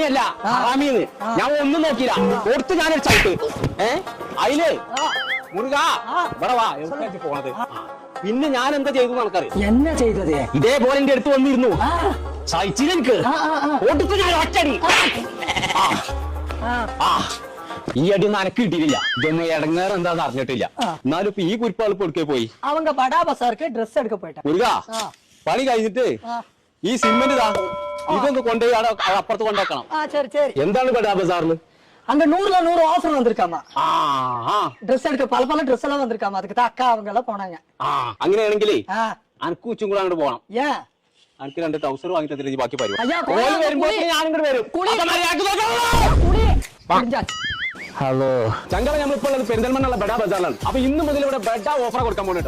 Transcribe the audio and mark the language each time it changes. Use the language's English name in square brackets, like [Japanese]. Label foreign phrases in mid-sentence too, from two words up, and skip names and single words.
[Malayalam] അല്ല അറാമീന്ന് ഞാൻ ഒന്നും നോക്കിയില്ല കൊടുത്ത് ഞാനൊരു ചവിട്ട് അതില് മുറുകാ ഇവിടെ വാ എവിടെ പോണത് പിന്നെ ഞാൻ എന്താ ചെയ്തു നമുക്കറിയാം എന്നാ ചെയ്തത് ഇതേപോലെ എന്റെ അടുത്ത് വന്നിരുന്നു സഹിച്ചില്ല എനിക്ക് കൊടുത്ത് ഞാൻ ഒറ്റടി ഈ അടി ഒന്നും അനക്ക് കിട്ടിയില്ല ഇതൊന്നും ഇടങ്ങേറ് എന്താന്ന് അറിഞ്ഞിട്ടില്ല എന്നാലും ഇപ്പൊ ഈ കുരിപ്പാൾ കൊടുക്കേ പോയി [Tamil] அவங்க படா பசாருக்கு ட்ரெஸ் எடுக்க போயிட்டாங்க [Malayalam] മുരുകാ പണി കഴിഞ്ഞിട്ട് ഈ സിമെന്റ് ഇതാ ഇതൊന്ന് കൊണ്ടുപോയി അപ്പുറത്ത് കൊണ്ടുവെക്കണം [Tamil] சரி சரி [Malayalam] എന്താണ് ബഡാ ബസാറിന് [Tamil] அங்க 100ல 100 ஆஃபர் வந்திருக்காமா ட்ரெஸ் எடுக்க பல ட்ரெஸ் எல்லாம் வந்திருக்காமா அதுக்கு தான் அக்கா அவங்க எல்லாம் போனாங்க [Malayalam] അങ്ങനെയാണെങ്കിലേ അനക്ക് ഉച്ചും കൂടെ അങ്ങോട്ട് പോകണം [Tamil] ஏன் [Malayalam] അനക്ക് 2 ട്രൗസർ വാങ്ങി തന്നിട്ട് ബാക്കി പരിപാടി [Tamil] ஐயா [Malayalam] വരുമ്പോ ഞാൻ ഇങ്ങോട്ട് വരും ഹലോ ചങ്കള നമ്മളിപ്പോൾ ഉള്ളത് പെരിന്തൽമണ്ണുള്ള ബഡാ ബസാറിലാണ് അപ്പൊ ഇന്ന് മുതൽ ഇവിടെ ബഡാ ഓഫർ കൊടുക്കാൻ പോകുന്നുട്ടോ